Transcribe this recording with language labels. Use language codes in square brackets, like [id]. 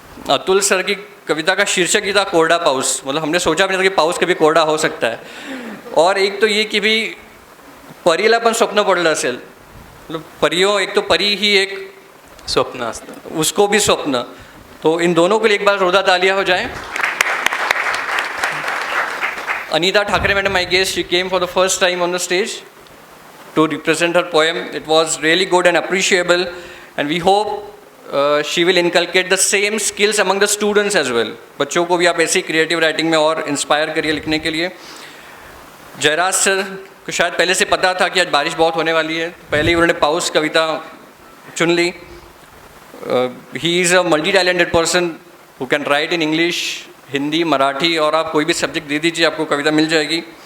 [hi] Atul sir की कविता का शीर्षक ही था कोरडा पाऊस, मतलब हमने सोचा भी नहीं था की पाऊस कभी कोरडा हो सकता है। और एक तो ये कि भी [mr] परीला पण स्वप्न पडलं असेल, [hi] मतलब परियों, एक तो परी ही एक [mr] स्वप्न असतं, [hi] उसको भी स्वप्न, तो इन दोनों के लिए एक बार जोरदार तालियां हो जाएं। [en] Anita Thackeray madam, I guess she came for the first time on the stage to represent her poem. It was really good and appreciable, and we hope she will inculcate the same skills among the students as well. [hi] बच्चों को भी आप ऐसी creative writing में और inspire करिए लिखने के लिए। जयराज सर को शायद पहले से पता था कि आज बारिश बहुत होने वाली है, पहले ही उन्होंने पाउस कविता चुन ली। [en] he is a multi talented person who can write in English, Hindi, Marathi, [hi] और आप कोई भी सब्जेक्ट दे दीजिए आपको कविता मिल जाएगी।